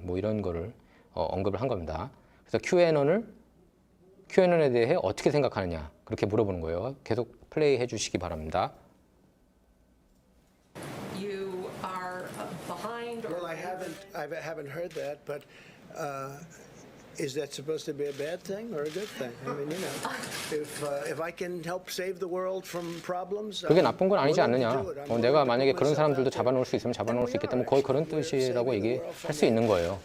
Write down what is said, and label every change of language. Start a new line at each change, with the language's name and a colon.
Korean: 뭐 이런 거를 언급을 한 겁니다. 그래서 QAnon에 대해 어떻게 생각하느냐 그렇게 물어보는 거예요. 계속 플레이해 주시기 바랍니다.
English: You are behind or Well, I haven't heard that, but is that supposed to be a bad thing or a good thing? I mean, you know, if I can help save the world from problems,
Korean: 그게 나쁜 건 아니지 않느냐. 내가 만약에 그런 사람들도 잡아놓을 수 있으면 잡아놓을 수 있겠다면 거의 그런 뜻이라고 얘기할 수 있는 거예요.